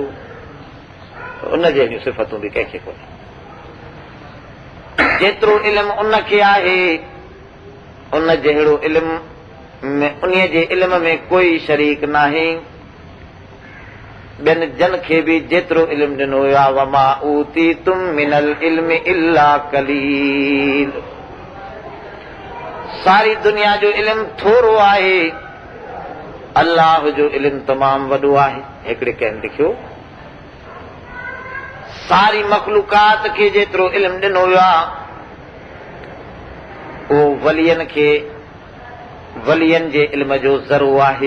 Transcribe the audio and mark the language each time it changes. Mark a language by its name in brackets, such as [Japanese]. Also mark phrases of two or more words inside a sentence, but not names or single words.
[Sindhi] उन जहिड़ियूं सिफ़तूं बि कंहिंखे कोन्हे। जेतिरो इल्मु उन खे आहे, उन जहिड़ो इल्मु में उन जे इल्म में कोई शरीक नाहे। ॿियनि जन खे बि जेतिरो इल्मु ॾिनो वियो आहे, [Arabic] وما أوتيتم من العلم إلا قليل, [Sindhi] सारी दुनिया जो इल्मु थोरो आहे, अल्लाह जो इल्मु तमामु वॾो आहे। हिकिड़े कंहिं लिखियो, सारी मखलूकात खे जेतिरो इल्मु ॾिनो वियो आहे उहो वलियनि खे, वलियनि जे इल्म जो ज़रो आहे।